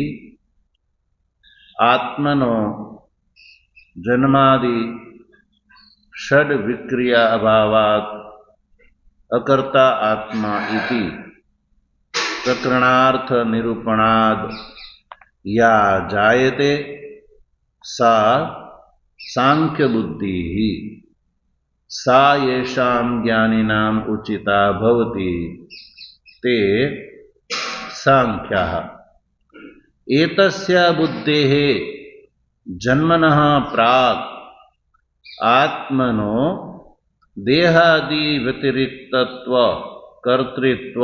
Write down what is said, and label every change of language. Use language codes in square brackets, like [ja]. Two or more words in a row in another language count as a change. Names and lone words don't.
[sa] आत्मनो जन्मादि षड् विक्रिया अभावात् अकर्ता आत्मा इति प्रकरणार्थ निरूपणाद् या जायते सा सांख्य बुद्धि सा येषां ज्ञानिनाम् उचिता भवति ते सांख्याः। एतस्य बुद्धेः जन्मनः प्राक् आत्मनो देहादि व्यतिरिक्तत्व कर्तृत्व